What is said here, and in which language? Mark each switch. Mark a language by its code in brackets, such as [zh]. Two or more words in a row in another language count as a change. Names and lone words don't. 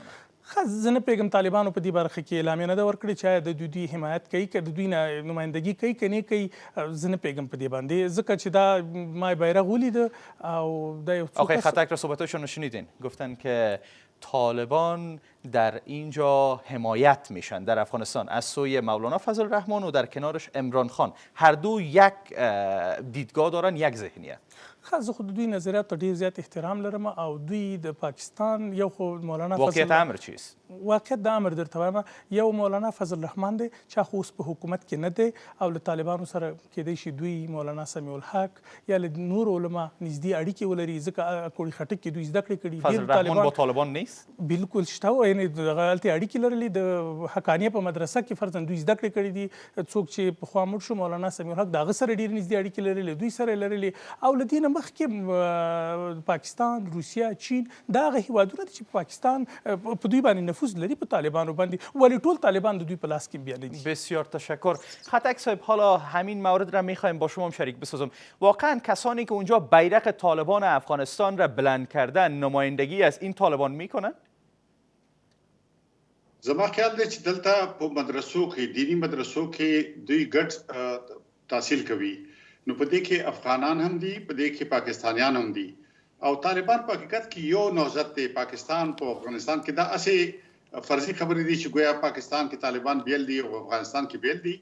[ps] زه نه پوهېږم طالبانو په دې برخه کې اعلامیه نه ده ورکړې چې آیا د دوی حمایت کوي، که د دوی نمایندګي کوي که نه کوي. زه نه پوهېږم په دې باندې، ځکه چې دا ما بیرغ ولیده او دا یو څو [fa] آقای خطک را صحبتاشون رو شنیدین، گفتن که طالبان در اینجا حمایت میشن در افغانستان از سوی مولانا فضل الرحمن و در کنارش عمران خان. هر دو یک دیدگاه دارن، یک ذهنیت. [ps] زه خو د دوی نظریات ته ډېر زیات احترام لرم، او دوی د پاکستان یو خو مولانا [fa] واقعیت امر چیست؟ [ps] واقعیت د امر درته وایم، یو مولانا فضل الرحمن دی چې خو اوس په حکومت کې نه دی، او له طالبانو سره کېدای شي دوی مولانا سمیع الحق یا له نور علما نږدې اړیکې ولري، ځکه کوړي خټک کې دوی زده کړې کړي. [fa] فضل الرحمن با طالبان نیست؟ [ps] بالکل شته، یعنې دغه هلته اړیکې لرلې. د حقانیه په مدرسه کې فرضاً دوی زده کړې کړي دي. څوک چې پخوا مړ شو مولانا سمیع الحق، د هغه سره ډېرې نږدې اړیکې لرلې، دوی سره یې لرلې. او له دې نه مخکې پاکستان، روسیه، چین، دا هغه هېوادونه دي چې پاکستان په دوی باندې نفوذ لري، په طالبانو باندې، ولې ټول طالبان د دوی په لاس کې بیا نه دي. [fa] بسیار تشکر. خطک صاحب، حالا همین مورد را میخوایم با شما هم شریک بسازم. واقعا کسانی که اونجا بیرق طالبان افغانستان را بلند کردن نمایندگی از این طالبان میکنن؟ [ps] زما خیال دی چې دلته په مدرسو کې، دینی مدرسو کې دوی ګډ تحصیل کوي، نو په دې کې افغانان هم دي، په دې کې پاکستانیان هم دي، او طالبان په حقیقت کې یو نوزت دی. پاکستان په افغانستان کې دا اسې فرضي خبرې دي چې گویا پاکستان کې طالبان بیل دي او افغانستان کې بیل دي.